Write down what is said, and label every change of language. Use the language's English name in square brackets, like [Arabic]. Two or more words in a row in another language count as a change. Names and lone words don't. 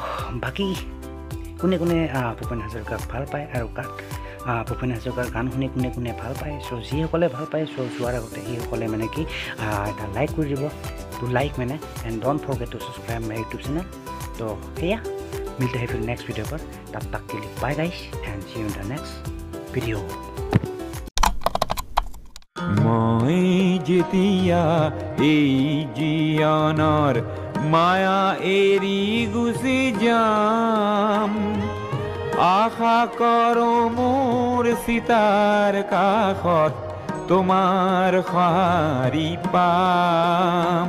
[Assamese] বাকী কোনে ভূপেন হাজৰিকাক ভাল পায় আৰু কাক ভূপেন হাজৰিকাৰ গান শুনি কোনে ভাল পায়। চ' যিসকলে ভাল পায় যোৱাৰ আগতে সেইসকলে মানে কি এটা লাইক কৰি দিব, [English] to like [Assamese] মানে, [English] and don't forget to subscribe my YouTube channel. [Assamese] তো সেয়া [Hindi] मिलते हैं फिर [English] next video [Hindi] पर, तब तक के लिए [English] bye guys and see you in the next video. [Assamese] মই যেতিয়া এই জীয়ানৰ মায়া এৰি গুচি যাম, আশা কৰো মোৰ সীতাৰ কাষত তোমাৰ সঁহাৰি পাম।